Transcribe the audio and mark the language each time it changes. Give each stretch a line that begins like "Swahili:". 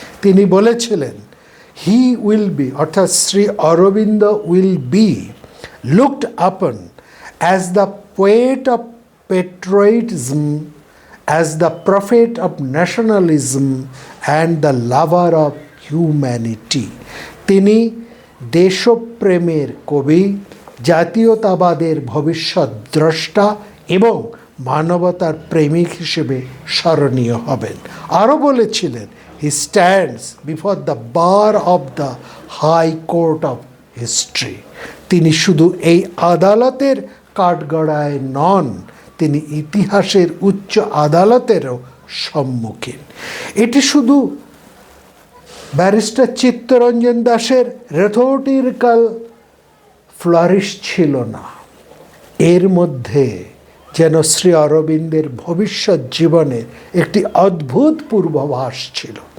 Bangla: তিনি বলেছিলেন,
English: He will be অর্থাৎ Shri Aurobindo will be looked upon as the poet of patriotism, as the prophet of nationalism and the lover of humanity.
Bangla: তিনি দেশপ্রেমের কবি, জাতীয়তাবাদের ভবিষ্যৎ দ্রষ্টা এবং মানবতার প্রেমিক হিসেবে স্মরণীয় হবেন। আরও বলেছিলেন,
English: he stands before the bar of the high court of history.
Bangla: তিনি শুধু এই আদালতের কাঠগড়ায় নন, তিনি ইতিহাসের উচ্চ আদালতেরও সম্মুখীন। এটি শুধু ব্যারিস্টার চিত্তরঞ্জন দাসের
English: rhetorical flourish
Bangla: ছিল না, এর মধ্যে যেন শ্রী অরবিন্দের ভবিষ্যৎ জীবনের একটি অদ্ভুত পূর্বাভাস ছিল।